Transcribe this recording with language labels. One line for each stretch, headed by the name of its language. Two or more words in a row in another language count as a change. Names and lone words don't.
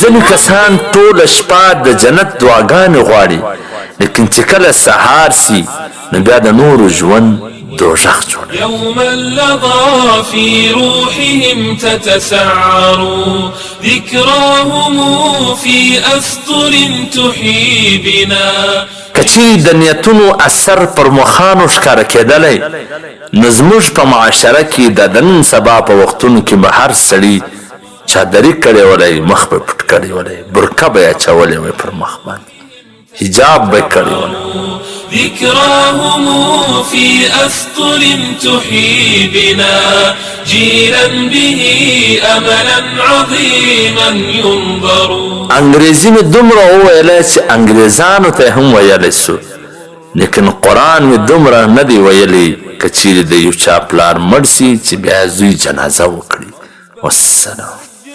Pashto: ځینې کسان ټوله شپه د جنت دعاګانې غواړي لیکن چې کله سهار سي نو بیا د نورو ژوند دوزخ جوړ
Arabic: يوم اللظى في روحهم تتسعر ذكراهم في أسطر تحيي بنا
Pashto: که چیرې د نیتونو اثر پر مخانو ښکاره کېدلی نو زموږ په معاشره کې د نن سبا په وختونو کې به هر سړي چادري کړې ولی مخ به پټ کړی ولی برقه به یې اچولی وی پر مخ باندې حجاب به کړی ولی
Arabic: ذكراهم في أسطر تحيي بنا جيلا به أملا عظيما ينظر
Pashto: انګریزي مې دومره وویلی چې انګریزانو ته هم ویلی سو لیکن قرآن مې دومره نه دی ویلی که چیرې د یو چا پلار مړ سي چې بیا زوی جنازه وکړي والسلام